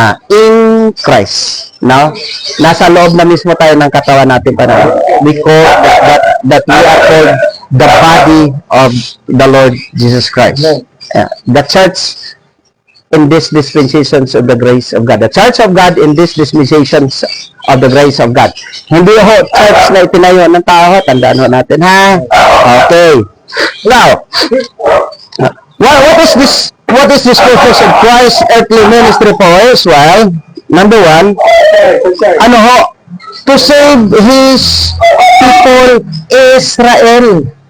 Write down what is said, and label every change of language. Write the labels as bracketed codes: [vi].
[en] In Christ. No? [tl] Nasa loob na mismo tayo ng katawan natin para [en] we call that we are called the body of the Lord Jesus Christ. The church in these dispensations of the grace of God. The church of God in these dispensations of the grace of God. [tl] Hindi ho church na itinayo ng tao. Tandaan ho natin ha. Okay. [en] Now, what is this purpose of Christ's earthly ministry for Israel? Number one, [tl] ano ho? [en] To save His people Israel.